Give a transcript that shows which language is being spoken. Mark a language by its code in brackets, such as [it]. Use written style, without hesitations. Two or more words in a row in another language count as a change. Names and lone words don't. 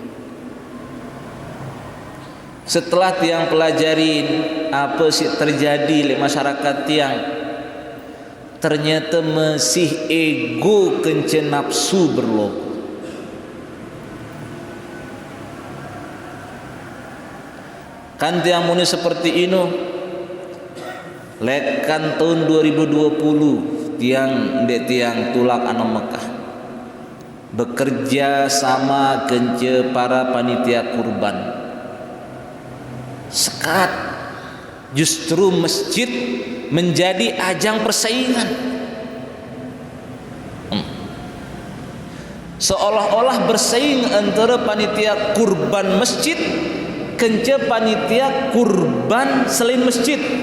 [id] Setelah tiang pelajarin apa sih terjadi di masyarakat tiang, ternyata masih ego kencen nafsu berlogo. [sas] Kan tiang muni seperti ini, lekan tahun 2020 tiang ndek tiang tulak anu Mekah bekerja sama kence para panitia kurban. [id] Sekat justru masjid menjadi ajang persaingan. Seolah-olah bersaing antara panitia kurban masjid kence panitia kurban selain masjid.